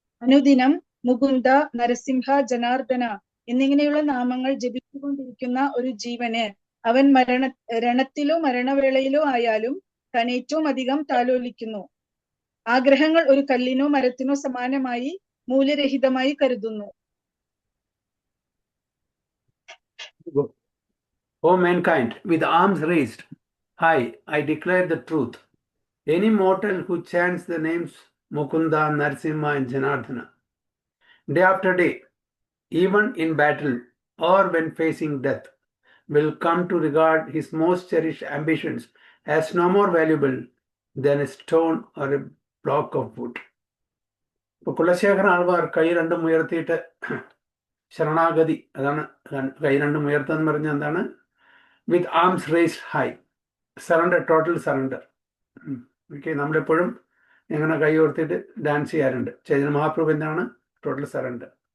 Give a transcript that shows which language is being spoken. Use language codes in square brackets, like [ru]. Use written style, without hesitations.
[ml] അനുദിനം മുകുന്ദ, നരസിംഹ, ജനാർദ്ദന എന്നിങ്ങനെയുള്ള നാമങ്ങൾ ജപിച്ചുകൊണ്ടിരിക്കുന്ന ഒരു ജീവന് അവൻ രണത്തിലോ മരണവേളയിലോ ആയാലും താൻ ഏറ്റവും അധികം താലോലിക്കുന്നു. ആഗ്രഹങ്ങൾ ഒരു കല്ലിനോ മരത്തിനോ സമാനമായി മൂല്യരഹിതമായി കരുതുന്നു. [en] O mankind, with arms raised high, I declare the truth. Any mortal who chants the names Mukunda, Narasimha, and Janardhana, day after day, even in battle or when facing death, will come to regard his most cherished ambitions as no more valuable than a stone or a block of wood. [ml] ഇപ്പോൾ കുലശേഖരൻ ആൾവാർ കൈ രണ്ടും ഉയർത്തിയിട്ട് ശരണാഗതി, അതാണ് കൈ രണ്ടും ഉയർത്തുക പറഞ്ഞ എന്താണ്? [en] With arms raised high, surrender, total surrender. [ml] Okay, നമ്മളെപ്പോഴും ഇങ്ങനെ കൈ ഉയർത്തിയിട്ട് ഡാൻസ് ചെയ്യാറുണ്ട്. ചൈതന്യ മഹാപ്രഭു എന്താണ്? [en] Total surrender.